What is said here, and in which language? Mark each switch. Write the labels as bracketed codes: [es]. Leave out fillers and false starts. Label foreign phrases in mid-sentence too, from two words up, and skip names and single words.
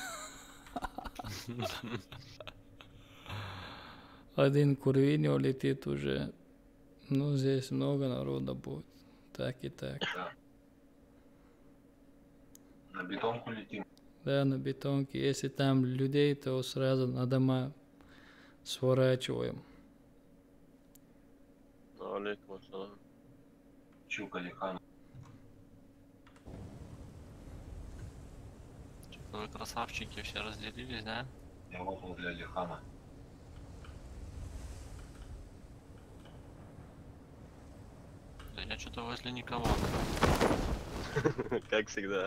[ru] Один Курвиньо летит уже. Ну, здесь много народа будет. Так и так. Да. На бетонку летим. Да, на бетонке. Если там людей, то сразу на дома сворачиваем. [ar] عليكم السلام. [ru] Чука Лихан. Что-то вы красавчики все разделились, да? Я вот возле Лихана. Да я что-то возле никого. Как всегда.